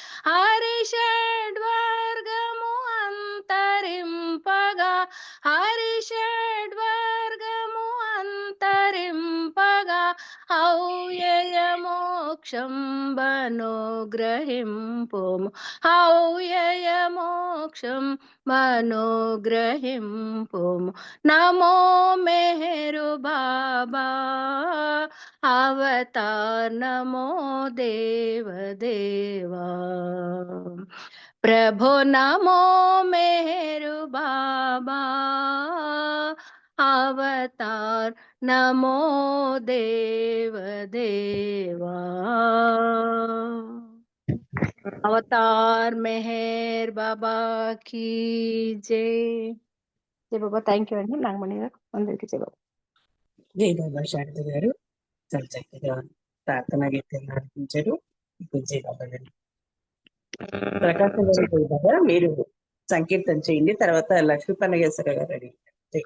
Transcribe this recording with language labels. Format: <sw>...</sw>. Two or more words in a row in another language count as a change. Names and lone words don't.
<te>హరిషడ్వర్గము అంతరింపగా, హరిషడ్వర్గము అంతరింపగా ఔయయ మోక్షం బనుగ్రహింపుము, ఔయయ మోక్షం బనుగ్రహింపుము నమో మెహరు బాబా</te> <hi>अवतार, नमो देव देवा प्रभु, नमो मेहर बाबा अवतार, नमो देव देवा अवतार मेहर बाबा की जय। जय बाबा।</hi> <en>thank you</en> <te>అండి నాగమణి గారు, అందరికీ</te> <hi>जय बाबा. जय बाबा.</hi> <te>శారద గారు చాలా చక్కగా ప్రార్థన గీతాన్ని నడిపించారు.</te> <hi>जय बाबा</hi> <te>గారు. ప్రకాశం గారు,</te> <hi>जय बाबा.</hi> <te>మీరు సంకీర్తన చేయండి, తర్వాత లక్ష్మీ పన్నగేశ్వర గారు అడిగారు.</te>